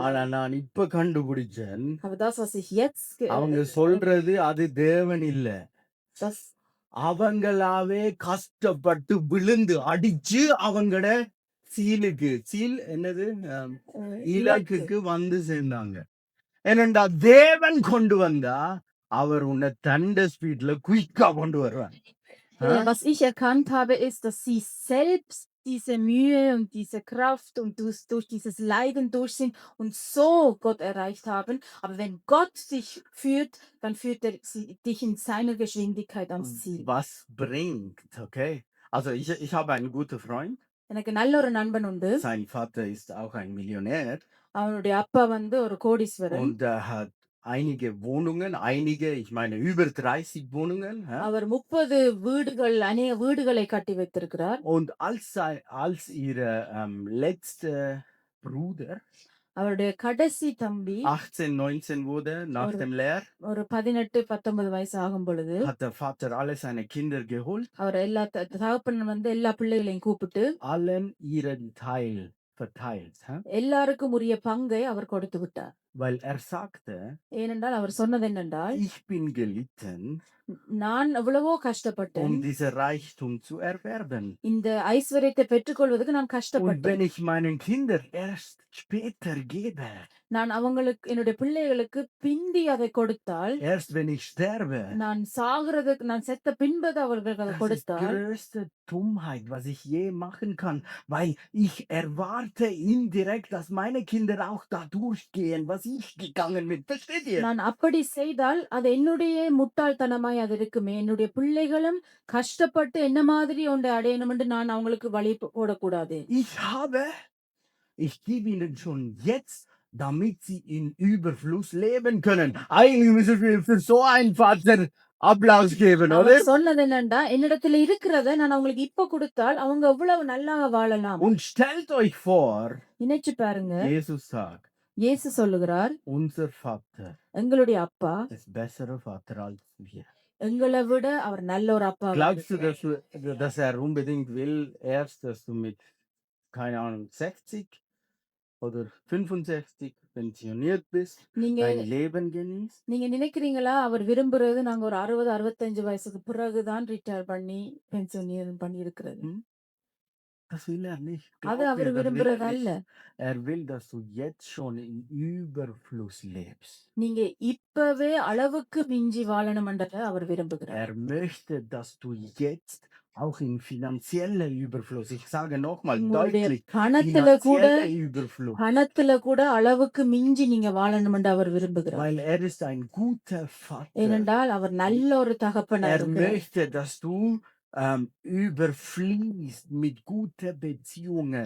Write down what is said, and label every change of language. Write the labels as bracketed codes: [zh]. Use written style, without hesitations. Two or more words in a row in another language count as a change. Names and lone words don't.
[ta] ஆனா நான் இப்ப கண்டுபிடிச்சேன், [de] Aber das was ich jetzt [ta] அவங்க சொல்றது அது தேவன் இல்ல, [de] das [ta] அவங்களாவே கஷ்டப்பட்டு விழுந்து அடிச்சு அவங்கள சீல் என்னது இலக்குக்கு வந்து சேர்ந்தாங்க. ஏனென்றா தேவன் கொண்டு வந்தா அவர் உன்னை தண்ட ஸ்பீட்ல குயிக்கா கொண்டு வருவார். [de] Was ich erkannt habe, ist, dass sie selbst diese Mühe und diese Kraft und durch dieses Leiden durch sind und so Gott erreicht haben. Aber wenn Gott dich führt, dann führt er dich in seiner Geschwindigkeit ans Ziel. Was bringt, okay? Also ich habe einen guten Freund. [ta] எனக்கு நல்ல ஒரு நண்பன் உண்டு. [de] Sein Vater ist auch ein Millionär. [ta] அவனுடைய அப்பா வந்து ஒரு கோடீஸ்வரன். [de] Und er hat einige Wohnungen, ich meine über 30 Wohnungen. [ta] அவர் 30 வீடுகள், அநேக வீடுகளை கட்டி வைத்திருக்கிறார். [de] Und als ihre letzte Bruder [ta] அவருடைய கடைசி தம்பி [de] 18, 19 wurde nach dem Lehr, [ta] ஒரு 18, 19 வயசு ஆகும் பொழுது [de] hat der Vater alle seine Kinder geholt, [ta] அவர் எல்லா தகப்பன் வந்து எல்லா பிள்ளைகளையும் கூப்பிட்டு [de] allen ihren Teil verteilt. [ta] எல்லாருக்கும் உரிய பங்கை அவர் கொடுத்து விட்டார். [de] weil er sagte, [ta] ஏனென்றால் அவர் சொன்னது என்னென்றால், [de] ich bin gelitten, [ta] நான் எவ்வளவோ கஷ்டப்பட்டேன். [de] diesen Reichtum zu erwerben. [ta] இந்த ஐஸ்வர்யத்தை பெற்றுக்கொள்வதற்கு நான் [de] Und [ta] கஷ்டப்பட்டேன். [de] wenn ich meinen Kindern erst später gebe, [ta] நான் அவங்களுக்கு என்னுடைய பிள்ளைகளுக்கு பிந்தி அதை கொடுத்தால், [de] erst wenn ich sterbe, [ta] நான் சாகிறதுக்கு நான் செத்த பின்பது அவர்களுக்கு அதை [de] das ist [ta] கொடுத்தால், [de] größte Dummheit, was ich je machen kann, weil ich erwarte indirekt, dass meine Kinder auch da durchgehen, was ich gegangen bin. Versteht ihr? [ta] நான் அப்படி செய்தால் அது என்னுடைய முட்டாள்தனமாய் அது இருக்குமே. என்னுடைய பிள்ளைகளும் கஷ்டப்பட்டு என்ன மாதிரி ஒன்றை அடையணும் என்று நான் அவங்களுக்கு வழி போடக்கூடாது. [de] Ich gebe ihnen schon jetzt, damit sie in Überfluss leben können. Eigentlich müssen wir für so einen Vater Applaus geben, oder? [ta] அவர் சொன்னது என்னண்டா, என்னிடத்துல இருக்கிறத நான் அவங்களுக்கு இப்ப கொடுத்தால் அவங்க எவ்வளவு நல்லா வாழலாம். [de] Und stellt euch vor, [ta] நினைச்சு பாருங்க, [de] Jesus sagt, [ta] இயேசு சொல்லுகிறார், [de] unser Vater [ta] எங்களுடைய அப்பா [de] ist besserer Vater als wir. [ta] எங்களை விட அவர் நல்ல ஒரு அப்பா. [de] Glaubst du, dass er unbedingt will, erst, dass du mit, keine Ahnung, 60 oder 65 pensioniert bist, [ta] நீங்க [de] dein Leben genießt? [ta] நீங்க நினைக்கிறீங்களா அவர் விரும்புறது நாங்க ஒரு 60, 65 வயசுக்கு பிறகுதான் ரிட்டையர் பண்ணி பென்ஷன் பண்ணி இருக்கிறது? [de] Hm? Das will er nicht. [ta] அது [de] Glaub [ta] அவர் [de] mir, das will [ta] விரும்புறது [de] er [ta] அல்ல. [de] nicht. Er will, dass du jetzt schon in Überfluss lebst. [ta] நீங்க இப்பவே அளவுக்கு மிஞ்சி வாழணும்ன்றத அவர் விரும்புகிறார். [de] Er möchte, dass du jetzt auch in finanzieller Überfluss, ich sage nochmal [ta] உங்களுடைய [de] deutlich, [ta] பணத்துல கூட [de] finanzieller Überfluss, [ta] பணத்துல கூட அளவுக்கு மிஞ்சி நீங்க வாழணும்னு அவர் விரும்புகிறார். [de] weil er ist ein guter Vater. [ta] ஏனென்றால் அவர் நல்ல ஒரு தகப்பனா [de] Er [ta] இருக்கிறார். [de] möchte, dass du überfließt mit guten Beziehungen.